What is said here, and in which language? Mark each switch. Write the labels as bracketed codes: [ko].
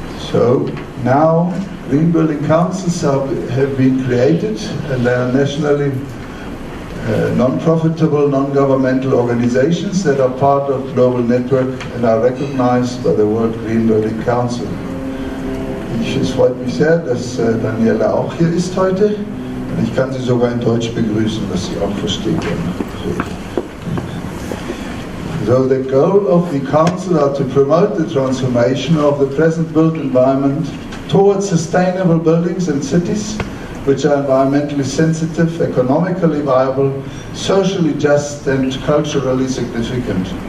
[en] So now green building councils have been created, and they are nationally non-profitable, non-governmental organizations that are part of global network and are recognized by the World Green Building Council. [de] Es freut mich sehr, dass Daniela auch hier ist heute. Und ich kann Sie sogar in Deutsch begrüßen, was Sie auch verstehen können. [en] So the goal of the Council are to promote the transformation of the present built environment towards sustainable buildings and cities which are environmentally sensitive, economically viable, socially just and culturally significant.